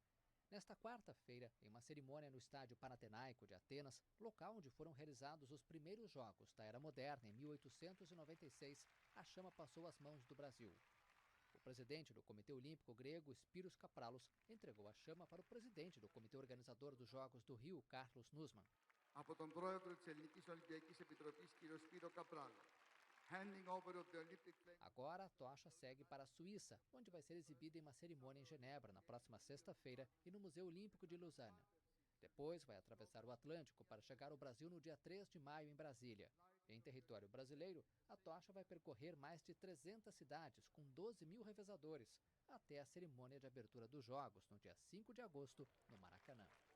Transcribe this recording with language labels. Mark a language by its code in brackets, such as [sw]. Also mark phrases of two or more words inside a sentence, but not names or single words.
[pt] Nesta quarta-feira, em uma cerimônia no estádio Panathinaiko de Atenas, local onde foram realizados os primeiros jogos da Era Moderna em 1896, a chama passou às mãos do Brasil. O presidente do Comitê Olímpico grego, Spyros Kapralos, entregou a chama para o presidente do Comitê Organizador dos Jogos do Rio, Carlos Nussmann. [el] Από τον πρόεδρο της Ελληνικής Ολυμπιακής Επιτροπής, κ. Σπύρο Καπράλο. [pt] Agora a tocha segue para a Suíça, onde vai ser exibida em uma cerimônia em Genebra na próxima sexta-feira e no Museu Olímpico de Lausanne. Depois vai atravessar o Atlântico para chegar ao Brasil no dia 3 de maio em Brasília. Em território brasileiro, a tocha vai percorrer mais de 300 cidades com 12 mil revezadores, até a cerimônia de abertura dos Jogos no dia 5 de agosto no Maracanã.